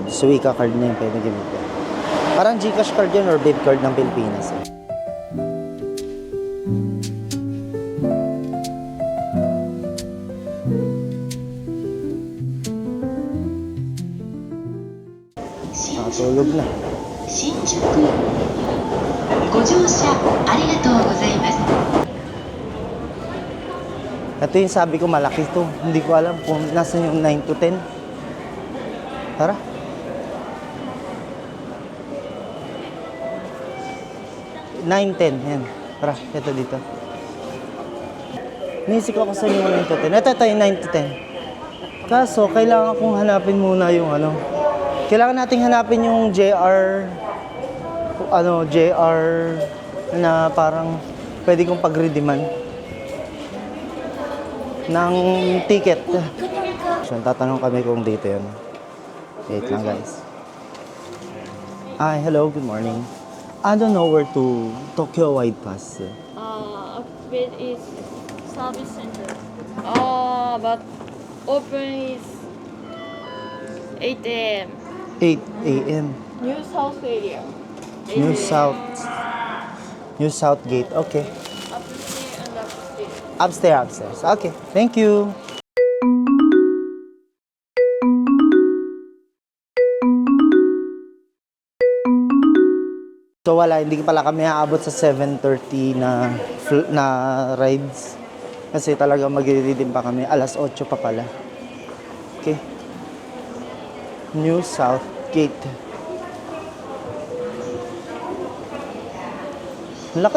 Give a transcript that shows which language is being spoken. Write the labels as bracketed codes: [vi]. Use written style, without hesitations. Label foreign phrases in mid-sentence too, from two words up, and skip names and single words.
[tl] Suica card na yung pwede gamitin. Parang Gcash card yun or Bib card ng Pilipinas. Nakatulog na. [ja] 新宿ご乗車ありがとうございます。 [tl] Ito yung sabi ko, malaki to. Hindi ko alam kung nasan yung 9 to 10. Tara. Nine, 10. Yan. Tara, ito dito. Naisip ko saan yung 9 to 10. Ito yung 9 to 10. Kaso, kailangan kong hanapin muna yung ano. Kailangan nating hanapin yung JR na parang pwede kong pag-redeeman ng ticket. So, tatanong kami kung dito yun. Wait lang, guys. [en] Hi, hello, good morning. I don't know where to Tokyo Wide Pass. Bed is service center. But open is 8 a.m. 8 a.m. New South area. 8 New a.m. South. New South Gate. Okay. Upstairs and upstairs. Upstairs. Okay. Thank you. [tl] So wala, hindi pala kami aabot sa 7:30 na rides. Kasi talaga magre-redeem pa kami. Alas 8 pa pala. Okay. New South Gate. Laki.